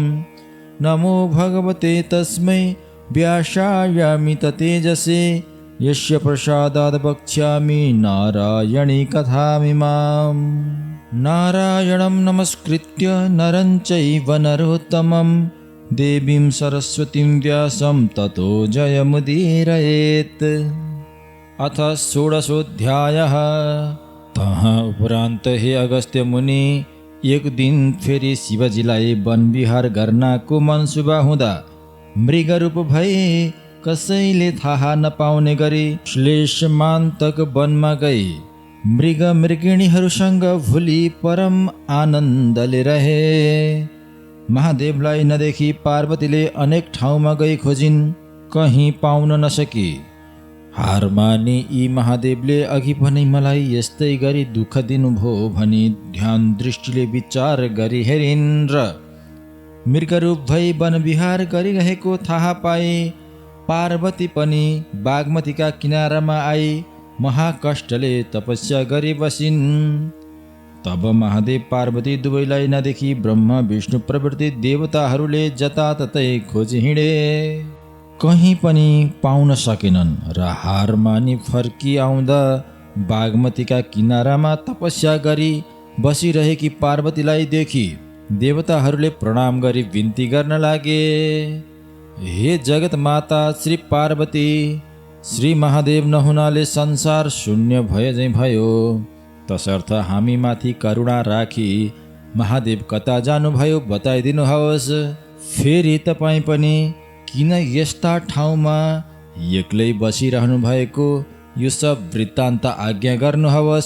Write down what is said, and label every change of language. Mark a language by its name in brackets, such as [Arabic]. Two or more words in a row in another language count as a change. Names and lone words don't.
[Sanskrit] नमो भगवते तस्मै व्यासायामि ततेजसे यस्य प्रसादात् वक्ष्यामि नारायणी कथामिमाम्। नारायणं नमस्कृत्य नरं चैव नरोत्तमं देवीं सरस्वतीं व्यासं ततो जयमुदीरयेत्। अथ षोडशोऽध्यायः। [Nepali] तहाँ उपरान्त हे अगस्त्य मुनि, एक दिन फेरि शिवजीलाई वन विहार गर्नको मनसुबा हुँदा मृगरूप भई कसैले थाहा नपाउने गरी श्लेषमान्तक वनमा गई मृग मृगिणीहरूसँग भुली परम आनन्दले रहे। महादेवलाई नदेखी पार्वतीले अनेक ठाउँमा गई खोजिन्, कहीँ पाउन नसकी। हार मानी यी महादेवले अघि पनि मलाई यस्तै गरी दुःख दिनुभयो भनी ध्यान दृष्टिले विचार गरी हेरिन् र मृगरूप भई वनविहार गरिरहेको थाहा पाए। पार्वती पनि बागमतीका किनारामा आई महाकष्टले तपस्या गरी बसिन्। तब महादेव पार्वती दुवैलाई नदेखी ब्रह्मा विष्णु प्रभृति देवताहरूले जताततै खोजी हिँडे, कहीँ पनि पाउन सकेनन् र हार मानी फर्की आउँदा बागमतीका किनारामा तपस्या गरी बसिरहेकी पार्वतीलाई देखी देवताहरूले प्रणाम गरी बिन्ती गर्न लागे। हे जगत माता श्री पार्वती, श्री महादेव नहुनाले संसार शून्य भए झैँ भयो, तसर्थ हामीमाथि करुणा राखी महादेव कता जानुभयो बताइदिनुहोस्। फेरि तपाईँ पनि किन यस्ता ठाउँमा एक्लै बसिरहनु भएको, यो सब वृत्तान्त आज्ञा गर्नुहोस्।